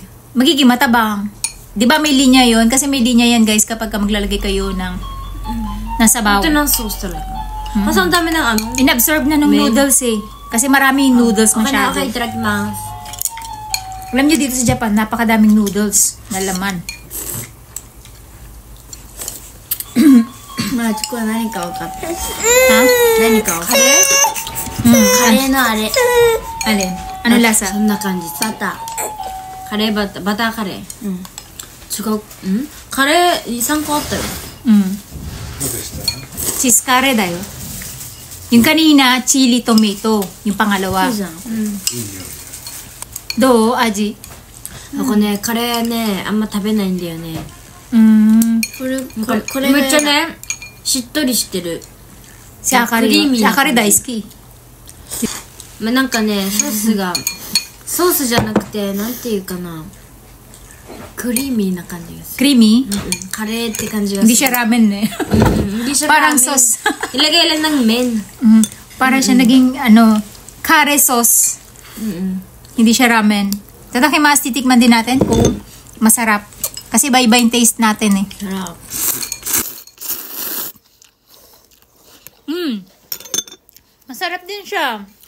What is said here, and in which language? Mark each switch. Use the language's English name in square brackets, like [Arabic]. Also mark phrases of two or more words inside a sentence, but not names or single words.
[Filipino] Magiging matabang. Diba may linya yon? Kasi may linya yan guys kapag maglalagay kayo ng sabaw. Ito ng sauce talaga. Kasi ang dami ng ano. Inabsorb na ng noodles eh. Kasi maraming noodles Okay na, masyado. okay. Itadakimasu. Alam nyo dito sa Japan, napakadaming noodles na laman. [Japanese] まあ、ちくは何か分かった。 [Filipino] Ha? [Japanese] 何か分かる？カレーのあれ。 [Filipino] Alin? Ano lasa? [Japanese] そんな感じ。バター。カレーバター。バターカレー。違う。カレー2、3個あったよ。 [English] Cheese curry dayo. [Filipino] Yung kanina, [English] chili tomato. [Filipino] Yung pangalawa. [Japanese] いいじゃん。どう、味? こね、カレーね、あんま食べないんだよね。これめっちゃね、しっとりしてる。 [Filipino] Si Akari. [Japanese] クリーミー [Filipino] Si [Japanese] な Akari 感じ。大好き. まあ、なんかね、ソースが、ソースじゃなくて、なんていうかな。クリーミーな感じがする。 [English] Creamy. [Japanese] カレーって感じがする。 [Filipino] Hindi siya ramen eh. Hindi siya Parang ramen. sauce. Ilagay lang ng men. Parang siya naging, curry sauce. Hindi siya ramen. Tatakimasu, titikman din natin kung masarap. Kasi iba-iba yung taste natin eh. Sarap. Masarap din siya.